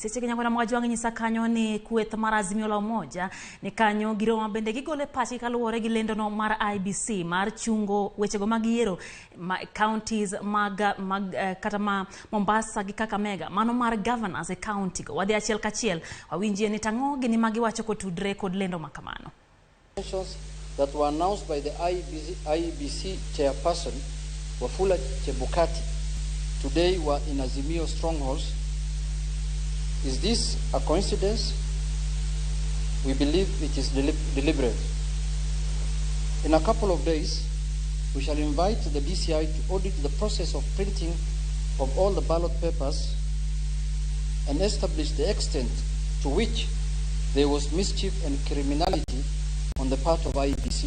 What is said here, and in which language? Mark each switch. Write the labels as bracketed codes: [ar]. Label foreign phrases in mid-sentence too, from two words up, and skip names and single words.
[luo] Seche nyako Ramogi wango nyisa kanyo ni kweth mar Azimio la Umoja ni kanyo giro mabende gigole pachi kaluwore gi lendo no mar IEBC mar chungo wechego mag yiero counties kata Mombasa gi Kakamega mano mar governors e county go wadhi achiel kachiel wawinjie ni tang'o gini magi wacho kotudre kod lendo makamano. [en] That were announced by the IEBC chairperson Wafula Chebukati today were in Azimio strongholds. Is this a coincidence? We believe it is deliberate. In a couple of days, we shall invite the DCI to audit the process of printing of all the ballot papers and establish the extent to which there was mischief and criminality on the part of IEBC.